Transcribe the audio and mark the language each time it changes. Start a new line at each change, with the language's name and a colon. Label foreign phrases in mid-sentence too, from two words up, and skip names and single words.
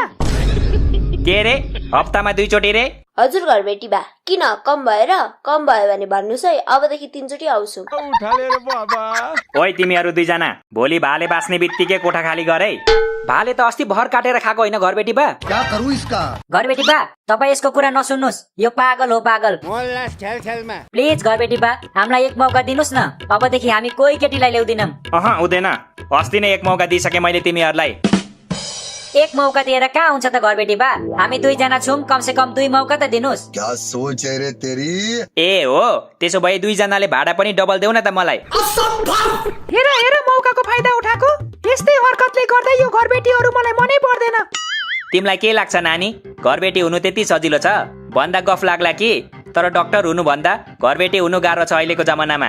Nepali: के रे हप्तामा 2 चोटि रे हजुर घरबेटी बा किन कम भयो भने भन्नुहोस् है अबदेखि 3 चोटि आउँछु ओइ तिमीहरू दुईजना भोलि भाले बाँच्ने बित्तिकै कोठा खाली गरे भाले त अस्ति भर काटेर खाएको होइन घरबेटी बा
Hindi: क्या करूं इसका
Nepali: घरबेटी बा तपाईँ यसको कुरा नसुन्नुहोस् यो पागल हो पागल प्लिज घरबेटी बा हामीलाई एक मौका दिनुहोस् न अबदेखि हामी कोही केटीलाई ल्याउँदिनौँ हुँदैन अस्ति नै एक मौका दिइसके मैले तिमीहरूलाई एक मौका दिएर कहाँ हुन्छ त घरबेटी बा हामी 2 जना छौँ कमसे कम 2 मौका त दिनुहोस्
Hindi: क्या सोच है रे तेरी
Nepali: ए हो त्यसो भए 2 जनाले भाडा पनि डबल देऊ न त मलाई हेर हेर मौकाको फाइदा उठाएको यस्तै हरकतले गर्दा यो घरबेटीहरू मलाई मनै पर्दैन तिमीलाई के लाग्छ नानी घरबेटी हुनु त्यति सजिलो छ भन्दा गफ लाग्ला कि तर डाक्टर हुनु भन्दा घरबेटी हुनु गाह्रो छ अहिलेको जमानामा